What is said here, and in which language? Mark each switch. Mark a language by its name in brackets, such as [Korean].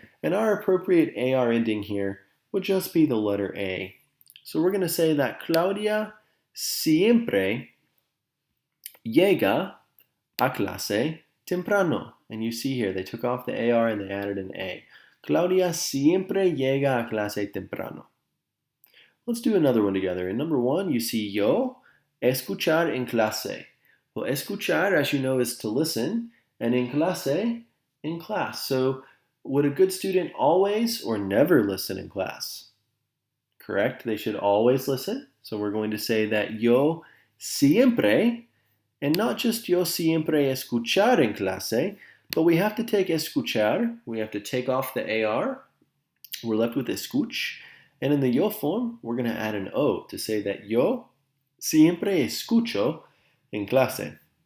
[English] And our appropriate AR ending here would just be the letter A. So we're going to say that [Spanish] Claudia siempre llega a clase temprano. [English] And you see here, they took off the AR and they added an A. [Spanish] Claudia siempre llega a clase temprano. [English] Let's do another one together. In number 1, you see [Spanish] yo, escuchar en clase. [English] Well, escuchar, as you know, is to listen, and [Spanish] en clase, [English] in class. So would a good student always or never listen in class? Correct, they should always listen. So we're going to say that [Spanish] yo siempre, [English] and not just [Spanish] yo siempre escuchar en clase, [English] but we have to take escuchar, we have to take off the AR, we're left with escuch, and in the yo form, we're going to add an O to say that [Spanish] yo siempre escucho en clase.